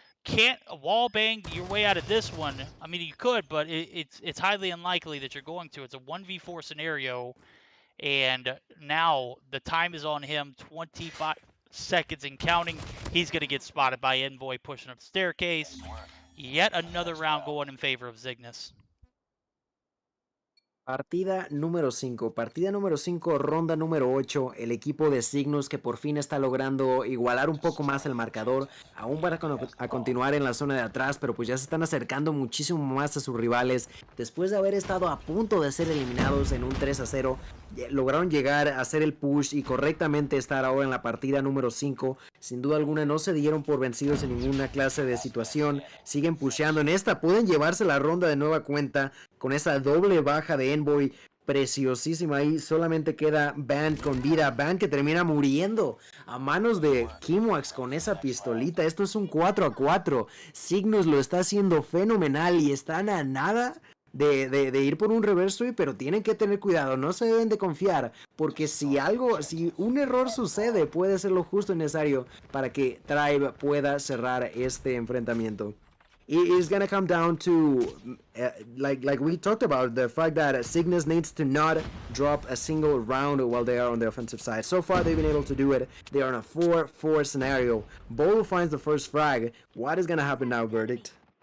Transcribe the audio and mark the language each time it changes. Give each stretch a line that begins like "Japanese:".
English: Can't wall bang your way out of this one. I mean, you could, but it's highly unlikely that you're going to. It's a 1v4 scenario, and now the time is on him. 25 seconds and counting. He's going to get spotted by Envoy pushing up the staircase. Yet another round going in favor of Zygnus.
Spanish: Partida número 5, ronda número 8, el equipo de Cygnus que por fin está logrando igualar un poco más el marcador, aún para continuar en la zona de atrás, pero pues ya se están acercando muchísimo más a sus rivales. Después de haber estado a punto de ser eliminados en un 3-0, lograron llegar a hacer el push y correctamente estar ahora en la partida número 5. Sin duda alguna no se dieron por vencidos en ninguna clase de situación, siguen pusheando en esta, pueden llevarse la ronda de nueva cuenta con esa doble baja de Envoy preciosísima. Ahí solamente queda Band con vida, Band que termina muriendo a manos de Kimwax con esa pistolita. Esto es un 4-4, Cygnus lo está haciendo fenomenal y están a nada de ir por un reverse sweep, pero tienen que tener cuidado, no se deben de confiar, porque si un error sucede, puede ser lo justo y necesario para que Tribe pueda cerrar este enfrentamiento.
English: It is gonna come down to, like we talked about, the fact that Cygnus needs to not drop a single round while they are on the offensive side. So far, they've been able to do it. They are in a 4-4 scenario. Bolo finds the first frag. What is gonna happen now, Verdict?